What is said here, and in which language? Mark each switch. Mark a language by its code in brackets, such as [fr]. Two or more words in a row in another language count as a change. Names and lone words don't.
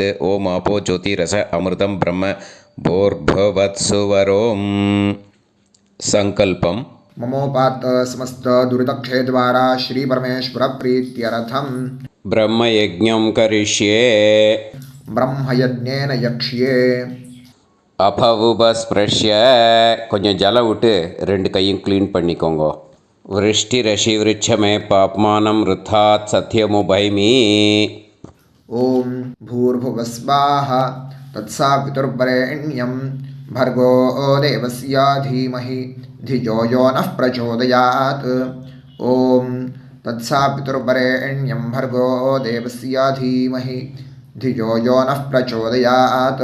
[sa] ओं आपो ज्योतिरस अमृतं ब्रह्म भूर्भुवत्सुवरों. संकल्पम ममोपात समस्त दुरितक्षय द्वारा श्री परमेश्वर प्रीत्यर्थम ब्रह्मयज्ञं करिष्ये. ब्रह्मयज्ञेन यक्ष्ये. [ta] அபவுபஸ்பிரஷ்ய கொஞ்சம் ஜலம் விட்டு 2 கையும் க்ளீன் பண்ணிக்கோங்க. [sa] वृष्टि रशि वृक्षमे पाप्मानम् ऋतात् सत्यमुपैमि. ओम भूर्भुवस्वाः तत्सवितुर्वरेण्यं भर्गो देवस्य धीमहि धियो यो नः प्रचोदयात्. ओम तत्सवितुर्वरेण्यं भर्गो देवस्य धीमहि धियो यो नः प्रचोदयात्.